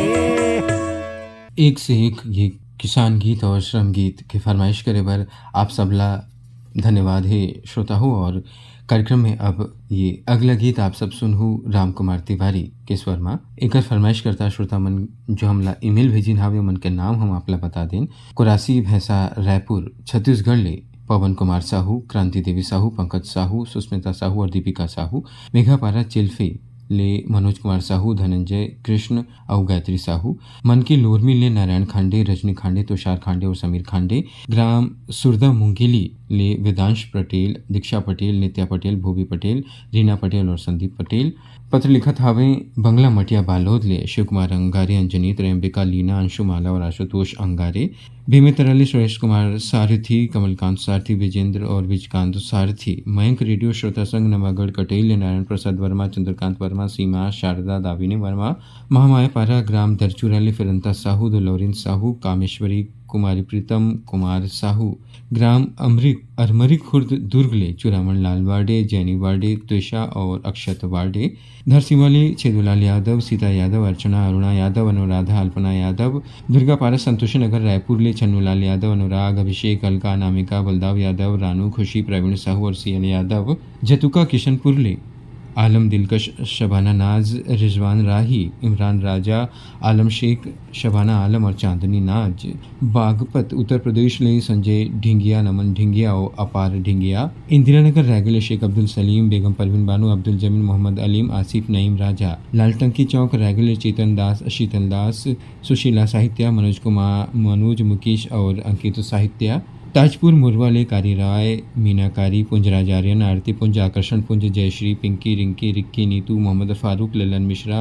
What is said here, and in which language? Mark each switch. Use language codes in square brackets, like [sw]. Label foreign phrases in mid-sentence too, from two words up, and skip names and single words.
[hne] एक से एक ये किसान गीत और श्रम गीत की फरमाइश करे बर आप सबला धन्यवाद है श्रोता हो। और कार्यक्रम में अब ये अगला गीत आप सब सुनहु राम कुमार तिवारी के स्वर में। एक फरमाइश करता श्रोता मन जो हमला ईमेल भेजिन हावे मन के नाम हम आपला बता दें। कुरासी भैंसा रायपुर छत्तीसगढ़ ले पवन कुमार साहू, क्रांति देवी साहू, पंकज साहू, सुस्मिता साहू और दीपिका साहू। मेघापारा चिल्फी ले मनोज कुमार साहू, धनंजय कृष्ण और गायत्री साहू। मन की लोरमी ले नारायण खांडे, रजनी खांडे, तुषार खांडे और समीर खांडे। ग्राम सुरदा मुंगेली ले वेदांश पटेल, दीक्षा पटेल, नित्या पटेल, भूवी पटेल, रीना पटेल और संदीप पटेल। पत्र लिखत हावे बंगला मटिया बालोद ले शिव कुमार अंगारे, अंजनी, त्रयंबिका, लीना, अंशुमाला और आशुतोष अंगारे। भीमेतरली सुरेश कुमार सारथी, कमलकांत सारथी, विजेंद्र और विजकांत सारथी। मयंक रेडियो श्रोता संघ नवागढ़ कटेल, नारायण प्रसाद वर्मा, चंद्रकांत वर्मा, सीमा, शारदा, दाविनी वर्मा। महामाया पारा ग्राम दरचूरा ले फिरंता साहू, दुलौरिन साहू, कामेश्वरी कुमारी, प्रीतम कुमार साहू। ग्राम अरमरी खुर्द दुर्ग ले चुरामन लाल वार्डे, जैनी वार्डे, त्विषा और अक्षत वार्डे। धरसीवाली छेदुलाल यादव, सीता यादव, अर्चना, अरुणा यादव, अनुराधा, अल्पना यादव। दुर्गापारा संतोषी नगर रायपुर ले छन्नूलाल यादव, अनुराग, अभिषेक, अलका, अनामिका, बलदाव यादव, रानू, खुशी, प्रवीण साहू और सीएल यादव। जतुका किशनपुर ले आलम दिलकश, शबाना नाज, रिजवान राही, इमरान राजा, आलम शेख, शबाना आलम और चांदनी नाज। बागपत उत्तर प्रदेश ले संजय ढिंगिया, नमन ढिंगिया और अपार ढिंगिया। इंदिरानगर रायगढ़ शेख अब्दुल सलीम, बेगम परवीन बानो, अब्दुल जमील, मोहम्मद अलीम, आसिफ नईम राजा। लालटंकी चौक रायगढ़ चेतन दास, शीतल दास, सुशीला साहित्या, मनोज मुकेश और अंकित साहित्या। ताजपुर मुरवा ले कारी राय, मीनाकारी, पुंजराज आर्यन, आरती पुंज, आकर्षण पुंज, जयश्री, पिंकी, रिंकी, रिक्की, नीतू, मोहम्मद फारूक, ललन मिश्रा।